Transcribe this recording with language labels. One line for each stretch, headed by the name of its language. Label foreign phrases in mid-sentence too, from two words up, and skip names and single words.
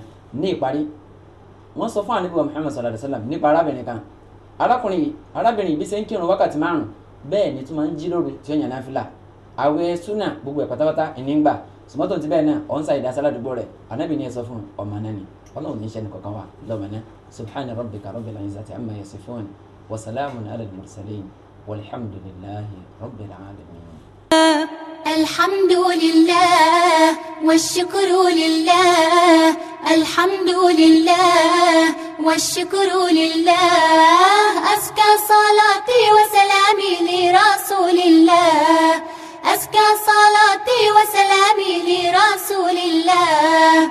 Yoruba: Ní ìparí wọ́n sọ fún Ànábì wa Muhammad
Arabic: صلى الله عليه وسلم
Yoruba: nípa arábìnrin kan. Arábìnrin yìí bí ṣe ń kírun wákàtí 5 bẹ́ẹ̀ ni tún máa ń jí lóru tí ó yàn náfìlà, àwẹ̀ súnà gbogbo ẹ̀ pátápátá ìní ń gbà, sùmọ́tò ti bẹ́ẹ̀ náà ọ̀n sa ìdásá ládùúgbò rẹ̀. Ànábì ní ẹ sọ fún ọmọ náà ni Ọlọ́run ní iṣẹ́ ní kankan wà lọ́mọ náà.
Arabic: سبحان ربك رب العزة عما يصفون وسلام على المرسلين والحمد لله رب العالمين. الحمد لله والشكر لله، الحمد لله والشكر لله، أزكى صلاتي وسلامي لرسول الله، أزكى صلاتي وسلامي لرسول الله.